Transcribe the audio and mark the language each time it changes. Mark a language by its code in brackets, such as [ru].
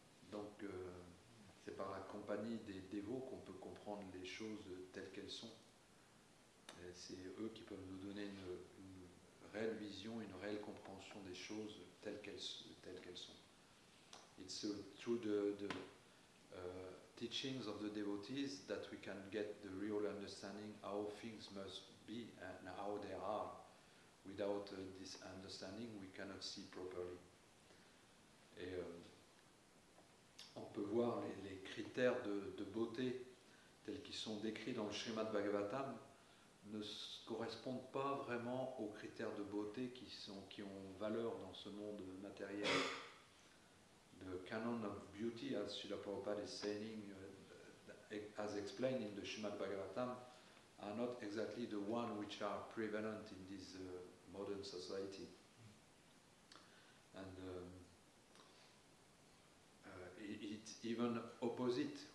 [fr] Donc, c'est par la compagnie des dévots qu'on peut comprendre les choses telles qu'elles sont. Et c'est eux qui peuvent nous donner une réelle vision, une réelle compréhension des choses telles qu'elles sont. [en] It's through the teachings of the devotees that we can get the real understanding how things must be and how they are. Without this understanding, we cannot see properly. [fr] Et on peut voir les critères de beauté tels qu'ils sont décrits dans le Srimad Bhagavatam ne correspondent pas vraiment aux critères de beauté qui ont valeur dans ce monde matériel. [en] The canon of beauty, as Srila Prabhupada is saying, as explained in the Srimad Bhagavatam, are not exactly the one which are prevalent in this modern society. And it's even opposite.